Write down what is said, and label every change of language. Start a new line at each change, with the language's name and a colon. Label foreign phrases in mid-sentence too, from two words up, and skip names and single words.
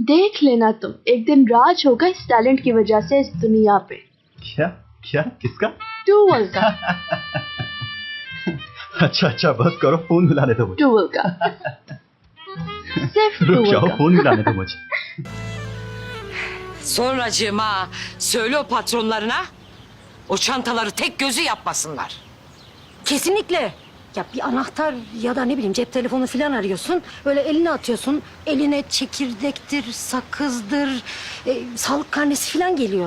Hindi: देख लेना तुम, एक दिन राज होगा इस टैलेंट की वजह से इस दुनिया पे। क्या किसका? टूवल का। अच्छा बस करो, फोन मिलाने दो मुझे। टूवल का। सिर्फ रुक जाओ, फोन मिलाने दो मुझे।
Turkish: Sonracığıma söyle o patronlarına o çantaları tek gözü yapmasınlar. Kesinlikle. Ya bir anahtar ya da ne bileyim cep telefonu falan arıyorsun. Böyle eline atıyorsun. Eline çekirdektir, sakızdır, sağlık karnesi falan geliyor.